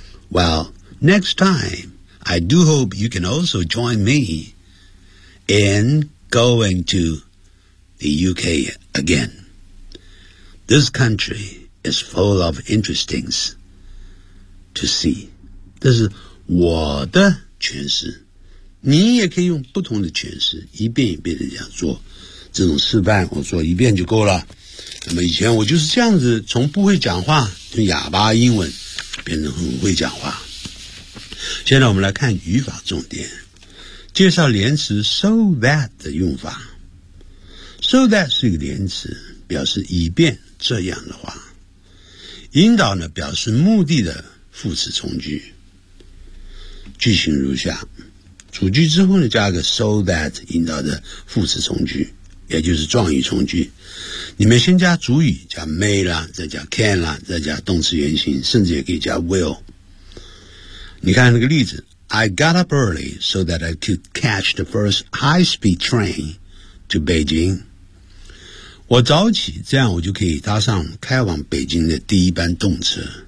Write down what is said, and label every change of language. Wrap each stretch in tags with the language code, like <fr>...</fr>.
<en>Well, next time, I do hope you can also join me in going to the UK again. This country is full of interesting to see.</en> <zh>这是我的诠释。你也可以用不同的诠释，一遍一遍的这样做。这种示范我做一遍就够了。那么以前我就是这样子，从不会讲话，就哑巴英文，变成很会讲话。现在我们来看语法重点，介绍连词 so that 的用法。 So that 是一个连词，表示以便这样的话。引导呢，表示目的的副词从句。句型如下，主句之后呢，加一个 so that 引导的副词从句。也就是状语从句，你们先加主语，加 may 啦，再加 can 啦，再加动词原形，甚至也可以加 will。 你看那个例子，</zh> <en>I got up early so that I could catch the first high-speed train to Beijing.</en> <zh>我早起，这样我就可以搭上开往北京的第一班动车。</zh>